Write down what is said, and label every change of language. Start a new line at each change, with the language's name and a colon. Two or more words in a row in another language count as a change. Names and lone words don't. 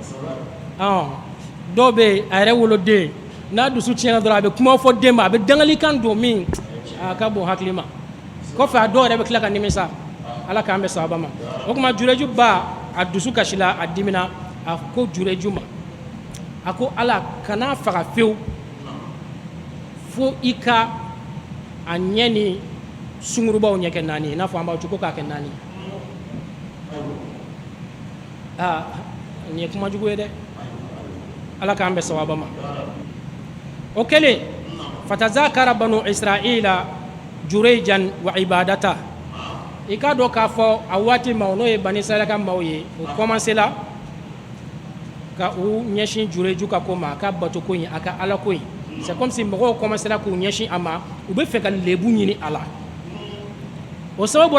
Bambara: dɔw bɛ yen a yɛrɛ woloden n'a dusu tiɲɛna dɔrɔn a bɛ kuma fɔ den ma a bɛ dangalikan don min a ka bon hakili ma kɔfɛ a dɔw yɛrɛ bɛ tila ka nimisa ala k'an bɛ sababa ma o kuma jureju ba a dusu kasila a dimina a ko jureju ma a ko ala kana faga fewu fo i ka a ɲɛ ni sungurubaw ɲɛ kɛ naani i n'a fɔ an b'aw cogo k'a kɛ naani nin ye kuma jugu ye dɛ ala k'an bɛ sababa ma o kɛlen fatazakara banu israila jurejan wa ibadata i k'a dɔn k'a fɔ a waati ma n'o ye bani israila ka maaw ye o commencera ka u ɲɛsin jureju ka ko ma a ka bato ko in a ka ala ko in
French: c'est comme si
Bambara: mɔgɔw commencera k'u ɲɛsin a ma u bɛ fɛ ka lebu ɲini a la o sababu